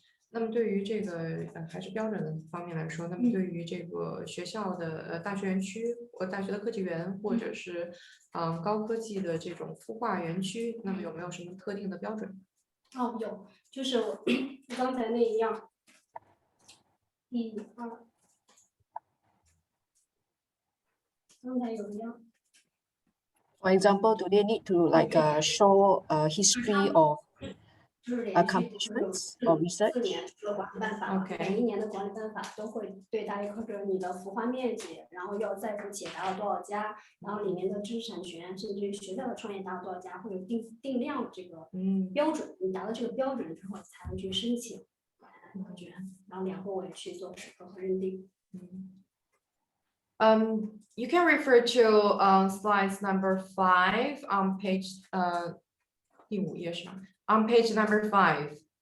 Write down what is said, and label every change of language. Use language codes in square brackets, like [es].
[zh] 那么对于这个还是标准的方面来说，那么对于这个学校的大学园区或大学的科技园，或者是高科技的这种孵化园区，那么有没有什么特定的标准？哦，有，就是我刚才那一样，1、2，刚才有一样。 [en] For example, do they need to like show a history of accomplishments or research? [zh] 4年的管理办法，每一年的管理办法都会对大学科者你的孵化面积，然后要在职企业达到多少家，然后里面的知识产权，甚至于学校的创业达到多少家，会有定量这个标准，你达到这个标准之后才能去申请科权，然后两部委去做审核和认定。 [en] You can refer to slides number 5 on page [zh] 第5页是吗？ [en] On page number 5.